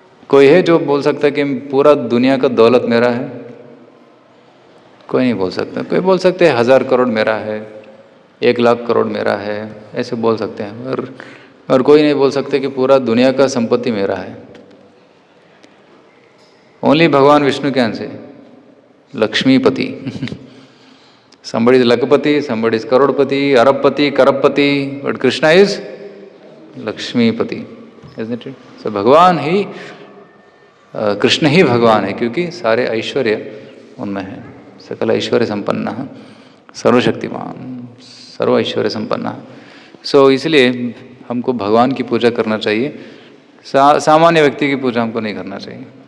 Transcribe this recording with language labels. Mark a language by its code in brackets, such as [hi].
[hi] कोई है जो बोल सकता है कि पूरा दुनिया का दौलत मेरा है? कोई नहीं बोल सकता. कोई बोल सकते हैं 1000 करोड़ मेरा है, 1 लाख करोड़ मेरा है, ऐसे बोल सकते हैं. और कोई नहीं बोल सकते कि पूरा दुनिया का संपत्ति मेरा है. [en] Only Bhagwan Vishnu can say Lakshmipati. somebody is lakapati, somebody is karodpati, arabpati, karabpati, but Krishna is Lakshmipati, isn't it? [hi] So भगवान ही, कृष्ण ही भगवान है, क्योंकि सारे ऐश्वर्य उनमें है. सकल ऐश्वर्य संपन्न, सर्वशक्तिमान, सर्व ऐश्वर्य संपन्न. सो इसलिए हमको भगवान की पूजा करना चाहिए, सामान्य व्यक्ति की पूजा हमको नहीं करना चाहिए.